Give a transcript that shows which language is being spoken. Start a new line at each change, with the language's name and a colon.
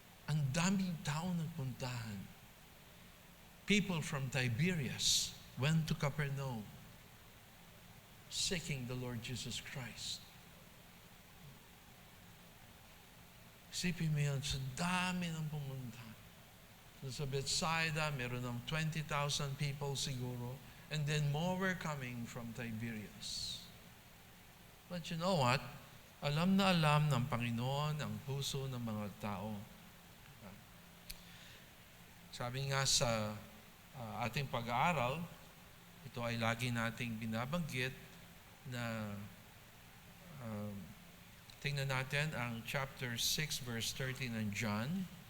Filipino: Ang daming tao nagpuntahan.
English: People from Tiberias went to Capernaum seeking the Lord Jesus Christ.
Filipino: Isipin mo yun, sa dami ng pumunta.
English: Sa Bethsaida,
Filipino: meron ng
English: 20,000 people
Filipino: siguro,
English: and then more were coming from Tiberias. But you know what?
Filipino: Alam na alam ng Panginoon ang puso ng mga tao. Sabi nga sa ating pag-aaral, ito ay lagi nating binabanggit na tingnan natin ang chapter 6 verse 13 ng John.